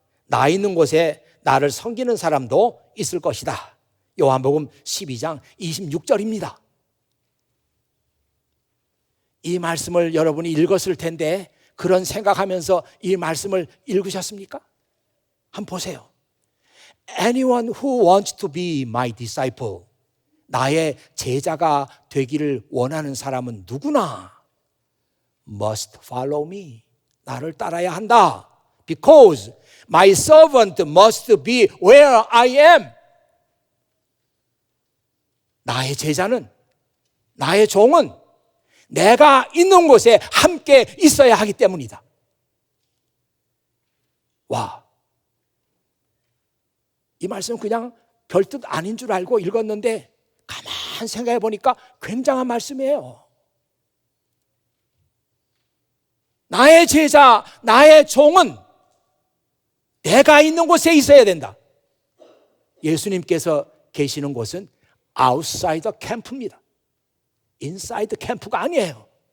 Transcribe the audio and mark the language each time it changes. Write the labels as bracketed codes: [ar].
[ko] 나 있는 곳에 나를 섬기는 사람도 있을 것이다. 요한복음 12장 26절입니다. 이 말씀을 여러분이 읽었을 텐데 그런 생각하면서 이 말씀을 읽으셨습니까? 한번 보세요. [en] Anyone who wants to be my disciple, [ko] 나의 제자가 되기를 원하는 사람은 누구나 [en] must follow me, [ko] 나를 따라야 한다. [en] Because my servant must be where I am. [ko] 나의 제자는, 나의 종은 내가 있는 곳에 함께 있어야 하기 때문이다. 와, 이 말씀은 그냥 별뜻 아닌 줄 알고 읽었는데 가만 생각해 보니까 굉장한 말씀이에요. 나의 제자, 나의 종은 내가 있는 곳에 있어야 된다. 예수님께서 계시는 곳은 [en] outside the camp [ko] 입니다. [en] inside the camp가 [ko] 아니에요.